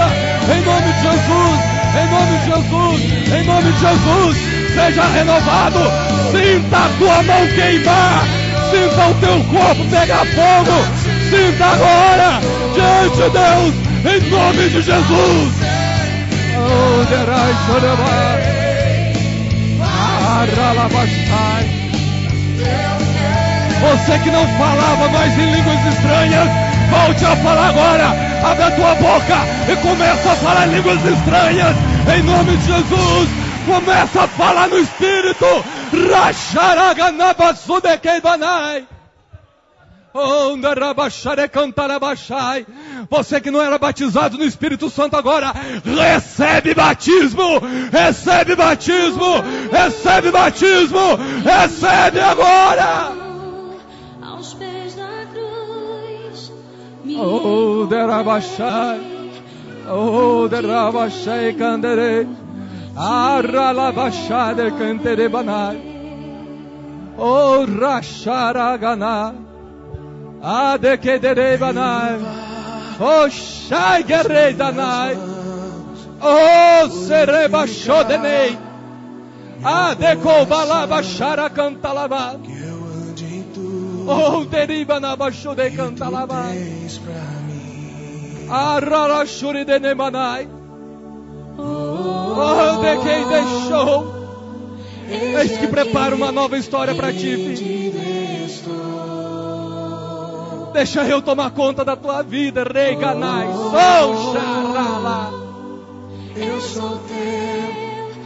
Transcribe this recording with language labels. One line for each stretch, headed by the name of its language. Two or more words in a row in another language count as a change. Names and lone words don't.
Portuguese: Em nome de Jesus. Em nome de Jesus. Em nome de Jesus. Seja renovado. Sinta a tua mão queimar. Sinta o teu corpo pegar fogo. Sinta agora diante de Deus. Em nome de Jesus. Oh, derai chorabai. Aralabastai. Você que não falava mais em línguas estranhas, volte a falar agora. Abre a tua boca e começa a falar em línguas estranhas. Em nome de Jesus. Começa a falar no Espírito. Racharaganabazudequeibanai. Você que não era batizado no Espírito Santo agora, recebe batismo, recebe batismo, recebe batismo, recebe agora. Aos pés da cruz, Oh, derabachai, oh, derabachai, canderei, arralabachai, canterebanai, oh, racharaganai. Adekederebanai, oh Shaigeredanai, oh Serebashodenei, Adekobalabashara cantalaba, oh Deribanabashude cantalaba, Ararashuri denemanai, oh Dekei deixou, eis que prepara uma nova história para ti, filho. Deixa eu tomar conta da tua vida, Rei Ganai. Sou Xarala. Eu sou teu.